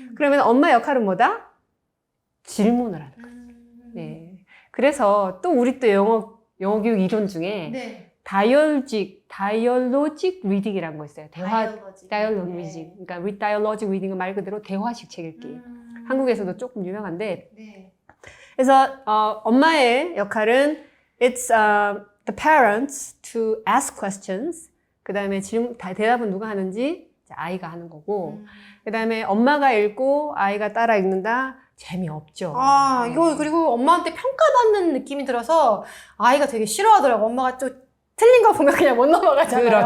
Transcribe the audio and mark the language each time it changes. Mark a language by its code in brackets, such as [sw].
[ko] 그러면 엄마 역할은 뭐다? 질문을 하는 거예요. 네. 그래서 또 우리 또 영어 교육 이론 중에 네. 다이얼로직 리딩이라는 거 있어요. 다이얼로직. 다이얼로직 리딩. 그러니까 다이얼로직 리딩은 말 그대로 대화식 책 읽기. 한국에서도 조금 유명한데. 네. 그래서 엄마의 역할은 [en] it's the parents to ask questions. [ko] 그다음에 대답은 누가 하는지 아이가 하는 거고. 그다음에 엄마가 읽고 아이가 따라 읽는다. 재미없죠. 이거 그리고 엄마한테 평가받는 느낌이 들어서 아이가 되게 싫어하더라고. 엄마가 좀 틀린 거 보면 그냥 못 넘어가잖아요.